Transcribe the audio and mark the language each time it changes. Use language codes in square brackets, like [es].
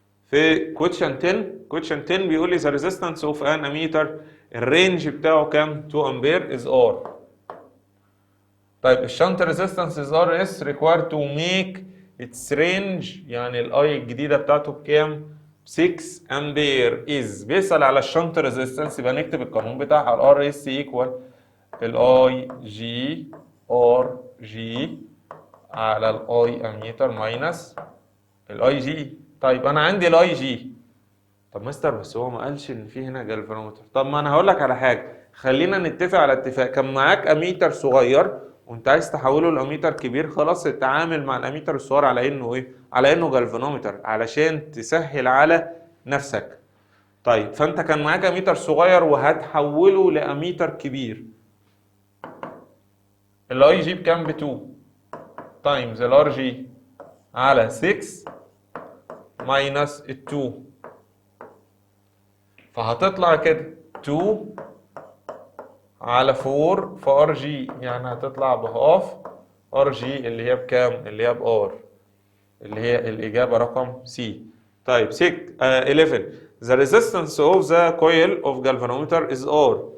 [ar] في question 10 بيقول لي [en] the resistance of an ammeter [ar] الرينج بتاعه كام؟ 2 امبير is R. طيب الشنت resistance [en] is RS required to make its range، [ar] يعني الاي الجديده بتاعته بكام؟ 6 امبير is. بيسأل على الشنت resistance يبقى نكتب القانون بتاعها ال RS equal الاي جي ار جي على الاي اميتر ماينس الاي جي. طيب انا عندي الاي جي، طب مستر بس هو ما قالش ان في هنا جالفانومتر. طب ما انا هقول لك على حاجه، خلينا نتفق على اتفاق. كان معاك اميتر صغير وانت عايز تحوله لاميتر كبير، خلاص اتعامل مع الاميتر الصغير على انه ايه؟ على انه جالفانومتر علشان تسهل على نفسك. طيب فانت كان معاك اميتر صغير وهتحوله لاميتر كبير، الاي جي بكام؟ ب 2 تايمز الار جي على 6 ماينس ال 2، فهتطلع كده 2 على 4 في ار جي، يعني هتطلع بهاف ار جي اللي هي بكام؟ اللي هي بار، اللي هي الاجابه رقم سي. طيب [en] 11 the resistance of the coil of galvanometer is R.